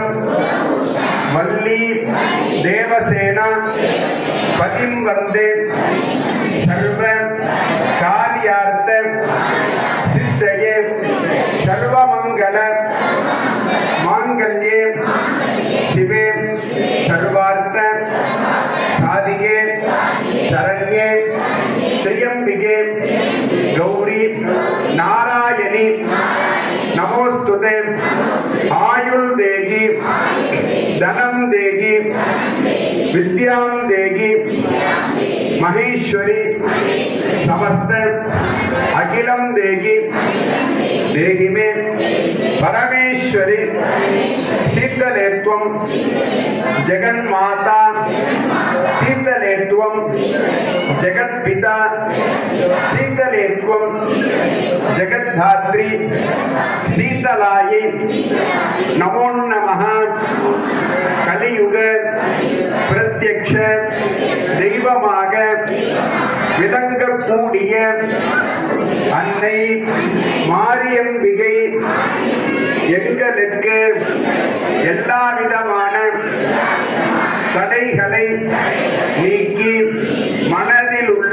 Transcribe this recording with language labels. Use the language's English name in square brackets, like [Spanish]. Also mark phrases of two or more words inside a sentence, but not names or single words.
[Sanskrit] वल्ली देवसेना पतिं वन्दे सर्व कार्यार्थ सिद्धये सर्वमङ्गल माङ्गल्ये शिवे सर्वार्थ साधिके शरण्ये त्र्यम्बिके गौरि नारायणि नमोऽस्तु ते. आयुः देहि धनं देहि विद्याम् देहि महेश्वरि समस्त अखिलम देगी देगी में परमेश्वरी शीतलेत्वं जगन्माता शीतलेत्वं जगत्पिता शीतलेत्वं जगद्धात्री शीतलायै नमो नमः. [Tamil] கலியுக பிரத்யக்ஷ தெய்வமாக விளங்கக்கூடிய அன்னை மாரியம்பிகை எங்களுக்கு எல்லா விதமான தடைகளை நீக்கி மனதில் உள்ள